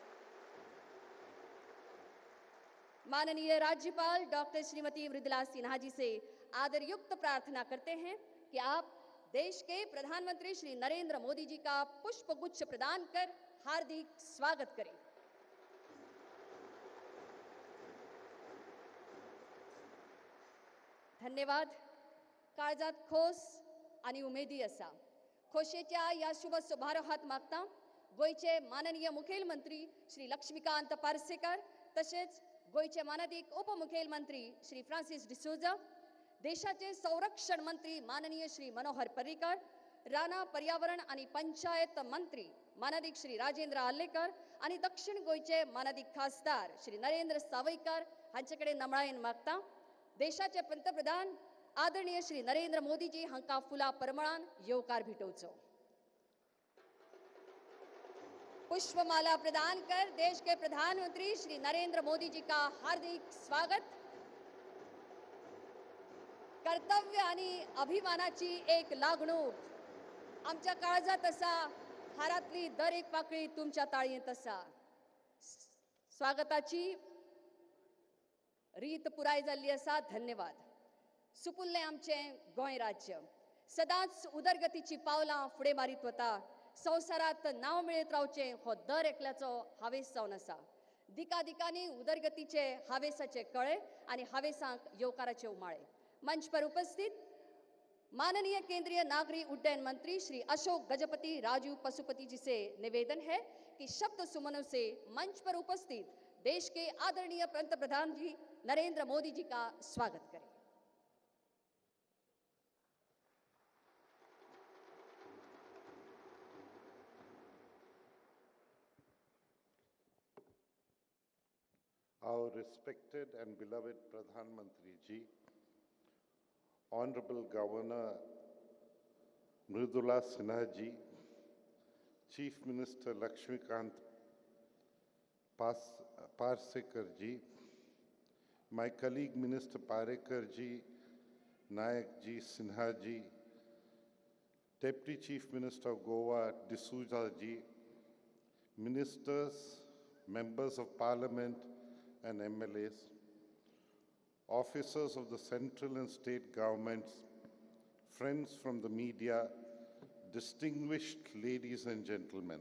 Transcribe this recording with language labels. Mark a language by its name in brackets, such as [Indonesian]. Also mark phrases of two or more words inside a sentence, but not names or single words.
[Hindi] माननीय राज्यपाल डॉक्टर श्रीमती मृदुला सिन्हा जी से आदरयुक्त प्रार्थना करते हैं कि आप देश के प्रधानमंत्री श्री नरेंद्र मोदी जी का पुष्पगुच्छ प्रदान कर हार्दिक स्वागत करें. धन्यवाद. [Konkani] काळजात खोस आणि उमेदी असा. खोशेच्या या शुभ समारोहात मागता गोयचे माननीय मुखेलमंत्री श्री लक्ष्मीकांत पार्सेकर, तसेच गोयचे माननीय उपमुख्यमंत्री श्री फ्रांसिस डिसोजा, देशाचे संरक्षण मंत्री माननीय श्री मनोहर पर्रिकर, राणा पर्यावरण आणि पंचायत मंत्री माननीय श्री राजेंद्र आलेकर आणि दक्षिण गोयचे माननीय खासदार श्री नरेंद्र सावयकार हांचेकडे नमळायेन मागता देशाचे पंतप्रधान आदरणीय श्री नरेंद्र मोदी जी हांका फुला परमळान येवकार भेटोवचो. [Hindi] पुष्पमाला प्रदान कर देश के प्रधानमंत्री श्री नरेंद्र मोदी जी का हार्दिक स्वागत. [Konkani] कर्तव्य आणि अभिमानाची एक लागणूक आमच्या काळजात असा, हारातली दर एक पाकळी तुमच्या ताळयेंत असा. स्वागताची रीत पुराय जाल्ली असा. धन्यवाद. सुपुल्ले आमचे गोंय राज्य सदांच उदरगतीची पावलां फुडें मारीत वता. संवसारात नांव मेळयत रावचे हो दर एकल्याचो हावेस जावन आसा. दिकादिकांनी उदरगतीचे हावेसाचे कळे आणि हावेसांक येवकाराचे उमाळे. [Hindi] मंच पर उपस्थित माननीय केंद्रीय नागरी उड्डयन मंत्री श्री अशोक गजपति राजू पशुपति जी से निवेदन है कि शब्द सुमनों से मंच पर उपस्थित देश के आदरणीय पंतप्रधान जी नरेंद्र मोदी जी का स्वागत करें. [English] Our respected and beloved [Hindi] प्रधान मंत्री [English] ji, Honorable Governor Mridula Sinha ji, Chief Minister Lakshmikant Parsekar ji, my colleague Minister Parekar ji, Nayak ji, Sinha ji, Deputy Chief Minister of Goa D'Souza ji, Ministers, Members of Parliament and MLAs, officers of the central and state governments, friends from the media, distinguished ladies and gentlemen.